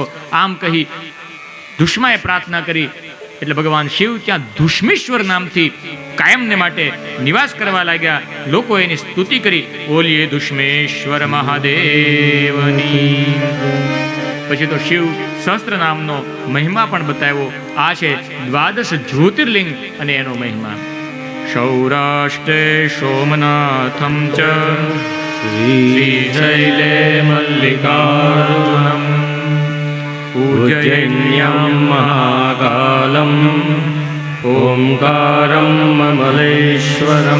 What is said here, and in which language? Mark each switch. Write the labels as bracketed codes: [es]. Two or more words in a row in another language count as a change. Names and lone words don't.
[gu] આમ કહી ધુષ્માએ પ્રાર્થના કરી એટલે ભગવાન શિવ ત્યાં ધુષ્મેશ્વર નામથી કાયમને માટે નિવાસ કરવા લાગ્યા. લોકો એની સ્તુતિ કરી, બોલીએ ધુષ્મેશ્વર મહાદેવની. પછી તો શિવ સહસ્ત્ર નામનો મહિમા પણ બતાવ્યો. આ છે 12 જ્યોતિર્લિંગ અને એનો મહિમા. [sa] સૌરાષ્ટ્રે સોમનાથમ ચ શ્રીશૈલે મલ્લિકાર્જુનમ उज्जैन्यां महाकालं ओंकारं ममलेश्वरं